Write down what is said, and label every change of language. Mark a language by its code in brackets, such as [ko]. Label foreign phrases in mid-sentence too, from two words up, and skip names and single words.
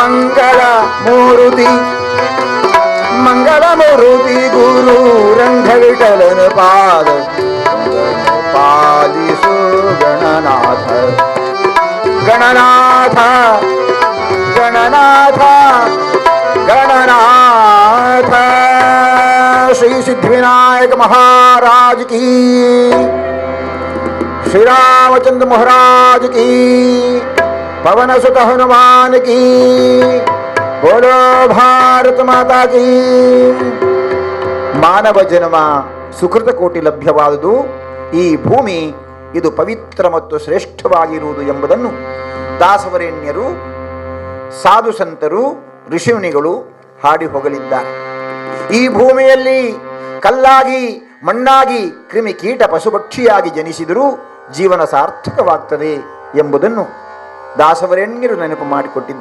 [kn] ಮಂಗಳ ಮೂರುತಿ ಗುರು ರಂಗವಿಠಲನ ಪಾದ ಪಾಲಿಸು ಗಣನಾಥ ಗಣನಾಥ ಗಣನಾಥ ಗಣನಾಥ. [hi] श्री सिद्धिविनायक महाराज की, श्री रामचंद्र महाराज की, पवन सुत हनुमान की, बोलो भारत माता की. [kn] ಮಾನವ ಜನ್ಮ ಸುಕೃತ ಕೋಟಿ ಲಭ್ಯವಾದುದು. ಈ ಭೂಮಿ ಇದು ಪವಿತ್ರ ಮತ್ತು ಶ್ರೇಷ್ಠವಾಗಿರುವುದು ಎಂಬುದನ್ನು ದಾಸವರೇಣ್ಯರು, ಸಾಧು ಸಂತರು, ಋಷಿಮುನಿಗಳು ಹಾಡಿ ಹೋಗಲಿದ್ದಾರೆ. ಈ ಭೂಮಿಯಲ್ಲಿ ಕಲ್ಲಾಗಿ, ಮಣ್ಣಾಗಿ, ಕ್ರಿಮಿ ಕೀಟ ಪಶುಪಕ್ಷಿಯಾಗಿ ಜನಿಸಿದರೂ ಜೀವನ ಸಾರ್ಥಕವಾಗ್ತದೆ ಎಂಬುದನ್ನು ದಾಸವರೇಣ್ಯರು ನೆನಪು ಮಾಡಿಕೊಟ್ಟಿದ್ದ.